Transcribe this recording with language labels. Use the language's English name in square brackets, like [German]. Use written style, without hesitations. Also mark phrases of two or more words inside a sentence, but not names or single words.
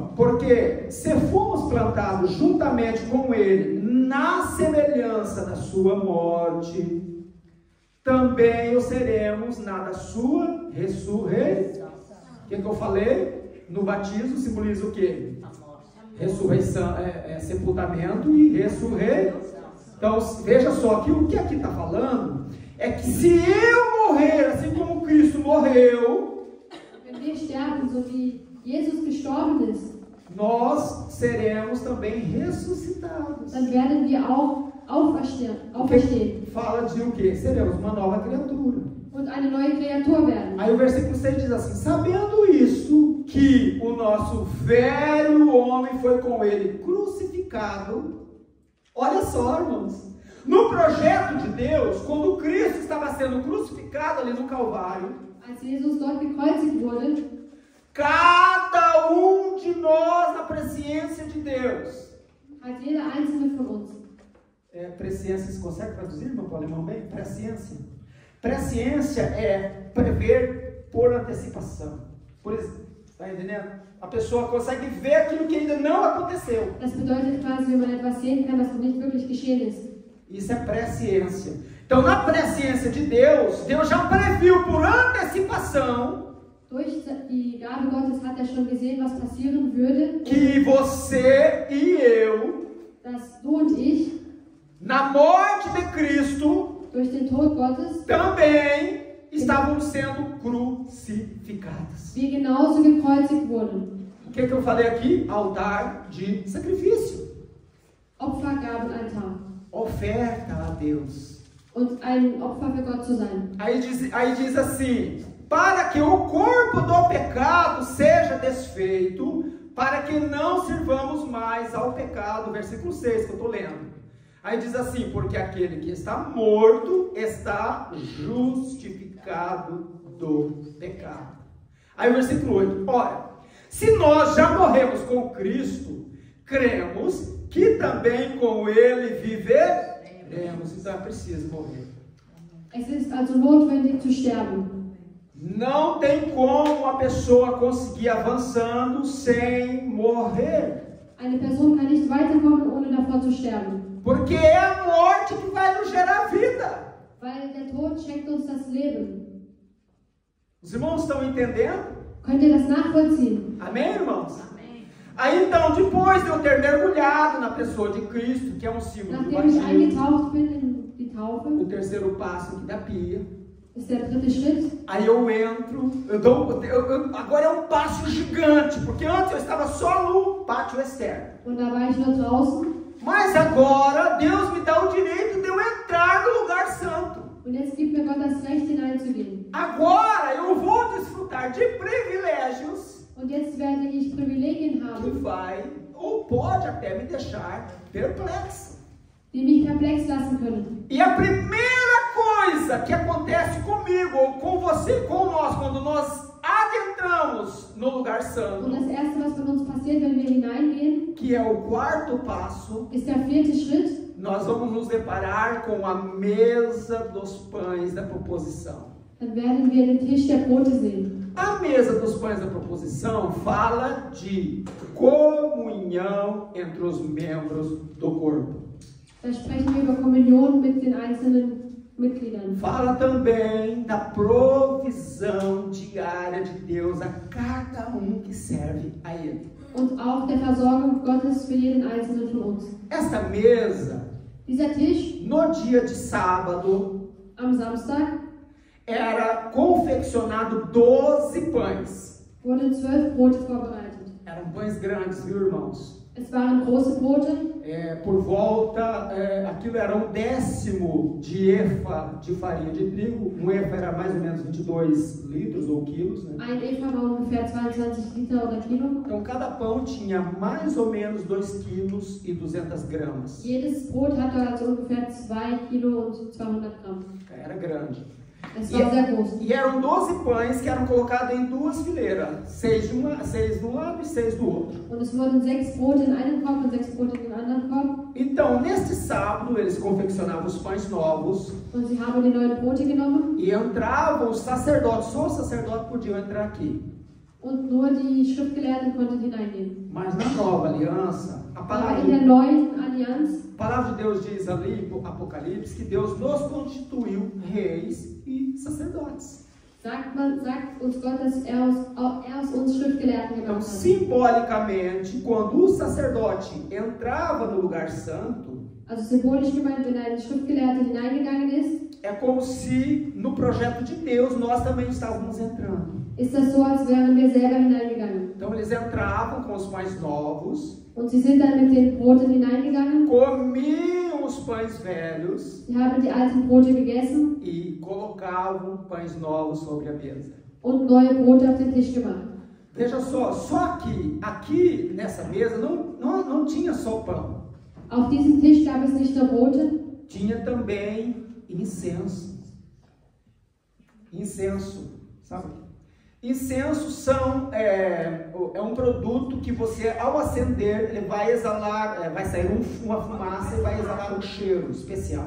[Portuguese] Porque se fomos plantados juntamente com ele na semelhança da sua morte, também o seremos na da sua ressurreição. O que eu falei? No batismo simboliza o quê? Ressurreição, sepultamento e ressurreição. Então, veja só que o que aqui está falando é que se eu morrer assim como Cristo morreu, [German] Wenn wir sterben, so wie Jesus gestorben ist, [Portuguese] nós seremos também ressuscitados. [German] dann werden wir auch auferstehen. [Portuguese] Fala de o quê? Seremos uma nova criatura. [German] Und eine neue Kreatur werden. [Portuguese] Aí o versículo 6 diz assim: sabendo isso, que o nosso velho homem foi com ele crucificado. Olha só, irmãos. No projeto de Deus, quando Cristo estava sendo crucificado ali no Calvário, [German] Als Jesus dort gekreuzigt wurde, [Portuguese] cada de nós na presciência de Deus. [German] hat jeder einzelne von uns. [Portuguese] Presciência, você consegue traduzir, irmão, para o alemão bem? Presciência. Presciência é prever por antecipação. Por exemplo, está entendendo? A pessoa consegue ver aquilo que ainda não aconteceu. [German] Das bedeutet quasi, wenn man etwas sehen kann, das noch nicht wirklich geschehen ist. [Portuguese] Isso é presciência. Então, na presciência de Deus, Deus já previu por antecipação [German] Durch die Gabe Gottes hat er schon gesehen, was passieren würde, [Portuguese] que você e eu, [German] dass du und ich [Portuguese] na morte de Cristo, [German] durch den Tod Gottes [Portuguese] também estavam sendo crucificados. [German] wir genauso gekreuzigt wurden. [Portuguese] O que eu falei aqui? Altar de sacrifício. [German] Opfergabenaltar. [Portuguese] Oferta a Deus. [German] Und ein Opfer für Gott zu sein. [Portuguese] Aí diz assim: para que o corpo do pecado seja desfeito, para que não sirvamos mais ao pecado. Versículo 6 que eu estou lendo. Aí diz assim: porque aquele que está morto está justificado do pecado. Aí o versículo 8: ora, se nós já morremos com Cristo, cremos que também com Ele viveremos. Então é preciso morrer. [German] Es ist also notwendig zu sterben. [Portuguese] Não tem como a pessoa conseguir avançando sem morrer. [German] Eine Person kann nicht weiterkommen, ohne davor zu sterben. [Portuguese] Porque é a morte que vai nos gerar vida. [German] Weil der Tod schenkt uns das Leben. [Portuguese] Os irmãos estão entendendo? [German] Könnt ihr das nachvollziehen? [Portuguese] Amém, irmãos? Amém. Aí então, depois de eu ter mergulhado na pessoa de Cristo, que é um símbolo do [German] Nachdem ich [Portuguese] batismo, [German] eingetaucht bin in die Taufe, [Portuguese] o terceiro passo aqui da pia, [German] ist der dritte Schritt. [Portuguese] aí eu entro, agora é um passo gigante, porque antes eu estava só no pátio externo. [German] Und da war ich nur draußen. [Portuguese] Mas agora Deus me dá o direito de eu entrar no lugar santo. [German] Und jetzt gibt mir Gott das Recht, hineinzugehen. [Portuguese] Agora eu vou desfrutar de privilégios [German] Und jetzt werde ich Privilegien [Portuguese] que [German] haben, [Portuguese] vai ou pode até me deixar perplexo. [German] die mich perplex lassen können. [Portuguese] E a primeira coisa que acontece comigo ou com você, com nós, quando nós adentramos no lugar [German] Und [Portuguese] santo, [German] das Erste, was mit uns passiert, wenn wir hineingehen, [Portuguese] que é o quarto passo, [German] ist der vierte Schritt. [Portuguese] nós vamos nos deparar com a mesa dos pães da proposição. [German] dann werden wir den Tisch der Brote sehen. [Portuguese] A mesa dos pães da proposição fala de comunhão entre os membros do corpo. [German] Da sprechen wir über Kommunion mit den einzelnen Mitgliedern. [Portuguese] Fala também da provisão diária de Deus a cada que serve a Ele. [German] Und auch der Versorgung Gottes für jeden einzelnen von uns. [Portuguese] Esta mesa, [German] Dieser Tisch [Portuguese] no dia de sábado, [German] am Samstag [Portuguese] era confeccionado 12 pães. [German] wurden 12 Brote vorbereitet. [Portuguese] Eram pães grandes, viu, irmãos? [German] Es waren große Brote. [Portuguese] Por volta, aquilo era 1/10 de efa de farinha de trigo. Um efa era mais ou menos 22 litros ou quilos, né? [German] Ein Efa war ungefähr 22 Liter oder Kilo. [Portuguese] Então, cada pão tinha mais ou menos 2 quilos e 200 gramas. [German] Jedes Brot hatte also ungefähr 2 Kilo und 200 Gramm. [Portuguese] Era grande. [German] Es war sehr groß. [Portuguese] E eram 12 pães que eram colocados em 2 fileiras. 6 de um lado e 6 do outro. [German] Und es wurden 6 Brote in einem Korb und 6 Brote in den anderen Korb. [Portuguese] Então, neste sábado, eles confeccionavam os pães novos. [German] Und sie haben die neuen Brote genommen. [Portuguese] E entravam os sacerdotes. Só os sacerdotes podiam entrar aqui. [German] Und nur die Schriftgelehrten konnten hineingehen. [Portuguese] Mas na nova aliança, a [German] Aber in der neuen Allianz, [Portuguese] palavra de Deus diz ali, Apocalipse, que Deus nos constituiu reis e sacerdotes. [German] sagt uns Gott, dass er aus uns Schriftgelehrten [Portuguese] Então, [German] gemacht hat. [Portuguese] simbolicamente, quando o sacerdote entrava no lugar santo, [German] Also symbolisch gemeint, wenn ein Schriftgelehrter hineingegangen ist, [Portuguese] é como se no projeto de Deus nós também estávamos entrando. [German] ist das so, als wären wir selber hineingegangen. [Portuguese] Então, eles entravam com os pães novos, [German] Und sie sind dann mit den Broten hineingegangen. [Portuguese] comiam os pães velhos [German] Sie haben die alten Brote gegessen [Portuguese] e colocavam pães novos sobre a mesa. [German] und neue Brote auf den Tisch gemacht. [Portuguese] Veja só que aqui nessa mesa não tinha só pão. [German] Auf diesem Tisch gab es nicht nur Brote, [Portuguese] Tinha também incenso. Incenso, sabe? Incenso é um produto que você, ao acender, ele vai exalar, vai sair uma fumaça e vai exalar um cheiro especial.